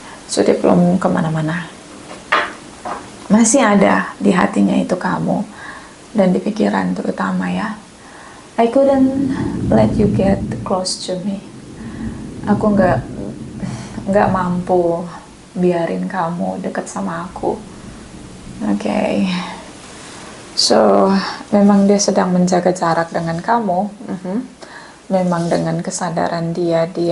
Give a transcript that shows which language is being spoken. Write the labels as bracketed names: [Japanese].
[Indonesian] So dia belum kemana-mana, masih ada di hatinya itu kamu dan di pikiran terutama ya. [English] I couldn't let you get close to me. [Indonesian] Aku nggak mampu biarin kamu dekat sama aku. Oke. So memang dia sedang menjaga jarak dengan kamu. Memang dengan kesadaran dia